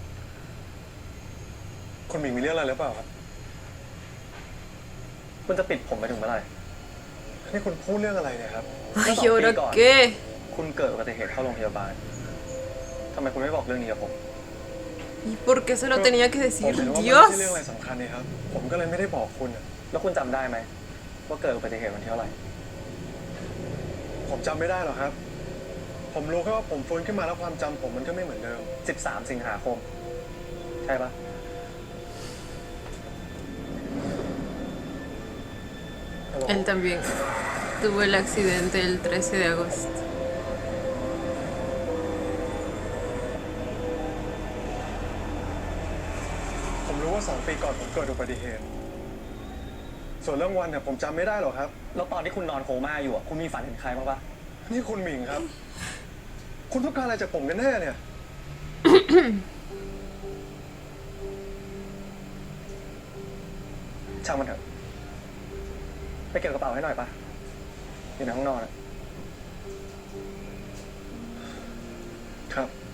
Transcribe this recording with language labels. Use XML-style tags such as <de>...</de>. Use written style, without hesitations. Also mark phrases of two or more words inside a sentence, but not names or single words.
<th>คุณหมิงมีเรื่องอะไรหรือเปล่าครับ คุณจะปิดผมไปถึงเมื่อไหร่ นี่คุณพูดเรื่องอะไรเนี่ยครับ</th> <es>Ay, ¿y ahora qué?</es> <th>คุณเกิดอุบัติเหตุเข้าโรงพยาบาลทำไมคุณไม่บอกเรื่องนี้กับผม</th> <es>¿Y por qué se lo tenía que</es> <th>ผม</th> <es>decir</es> <th>เห็นว่ามันไม่</th> <es>Dios?</es> <th>ใช่เรื่องอะไรสำคัญนี่ครับ ผมก็เลยไม่ได้บอกคุณอะ แล้วคุณจำได้ไหมว่าเกิดอุบัติเหตุวันที่เท่าไหร่ ผมจำไม่ได้หรอกครับ ผมรู้แค่ว่าผมฟื้นขึ้นมาแล้วความจำผมมันก็ไม่เหมือนเดิม 13 สิงหาคม ใช่ปะ</th> <es>Él también tuvo el accidente el 13 de agosto.</es> <th>ผมรู้ว่า2 ปีก่อนผมเกิดอุบัติเหตุ ส่วนเรื่องวันเนี่ยผมจำไม่ได้หรอกครับ แล้วตอนที่คุณนอนโคม่าอยู่อะคุณมีฝันเห็นใครบ้างปะ นี่คุณหมิงครับ คุณต้องการอะไรจากผมกันแน่เนี่ย ช่างมันเถอะ ไปเก็บกระเป๋าให้หน่อยปะอยู่ในห้องนอนอะ ครับ</th>